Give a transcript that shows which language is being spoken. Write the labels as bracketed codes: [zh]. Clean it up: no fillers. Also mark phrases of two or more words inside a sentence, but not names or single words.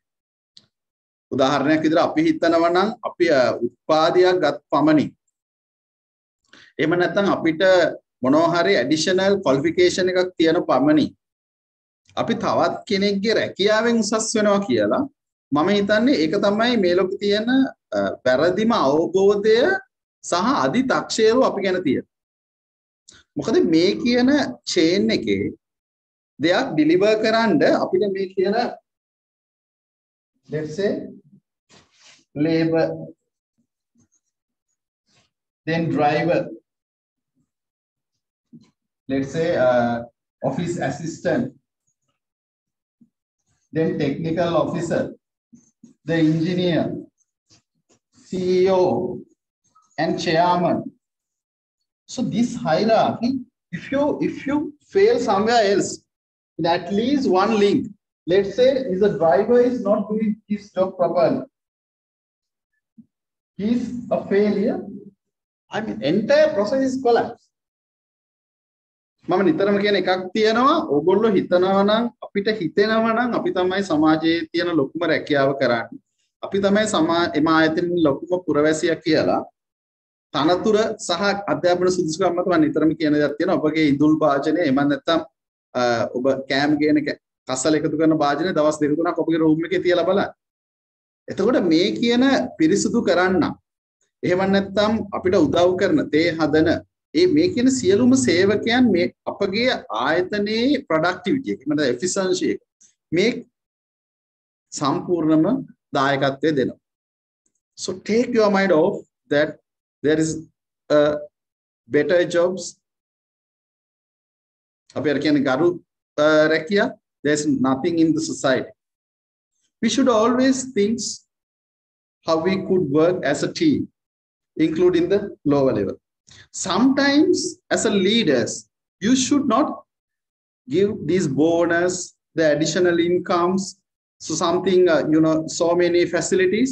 [si] උදාහරණයක් විදිහට අපි හිතනවා නම් අපි උත්පාදයක් ගත් පමණින් එහෙම නැත්නම් අපිට මොනවා හරි [en] additional qualification [si] එකක් තියෙන පමණින් අපි තවත් කෙනෙක්ගේ රැකියාවෙන් උසස් වෙනවා කියලා මම හිතන්නේ ඒක තමයි මේ ලෝකේ තියෙන වැරදිම අවබෝධය සහ අදි තක්ෂේරු අපි ගැන තියෙන. මොකද මේ කියන චේන් එකේ දෙයක් ඩිලිවර් කරන්න අපිට මේ කියන [en] let's say labor, then driver, let's say office assistant, then technical officer, the engineer, CEO, and chairman. So this hierarchy, if you fail somewhere else in at least one link, let's say if the driver is not doing his job properly, he's a failure, entire process is collapse. [si] මම නිතරම කියන එකක් තියෙනවා, ඕගොල්ලෝ හිතනවා නම් අපිට හිතෙනවා නම් අපි තමයි සමාජයේ තියෙන ලොකුම රැකියාව කරන්නේ. අපි තමයි එම ආයතනයේ ලොකුම පුරවැසියා කියලා. තනතුර සහ අධ්‍යාපන සුදුසුකම් මත මම නිතරම කියන දේක් තියෙනවා. ඔබගේ ඉදුල් වාජනය එමන් නැත්තම් ඔබ කෑම ගේන කසල එකතු කරන වාජනය දවස් 2-3ක් ඔබගේ රූම් එකේ තියලා බලන්න. එතකොට මේ කියන පිරිසුදු කරන්න එහෙම නැත්නම් අපිට උදව් කරන තේ හදන මේ කියන සියලුම සේවකයන් මේ අපගේ ආයතනයේ ප්‍රොඩක්ටිවිටි එක මත එෆිෂන්සි එක මේ සම්පූර්ණම දායකත්වය දෙනවා. [en] So take your mind off that there is better jobs. [si] අපි අර කියන්නේ ගරු රැකියා, [en] there's nothing in the society. We should always think how we could work as a team, including the lower level. Sometimes as a leaders, you should not give these bonus, the additional incomes, so something, so many facilities.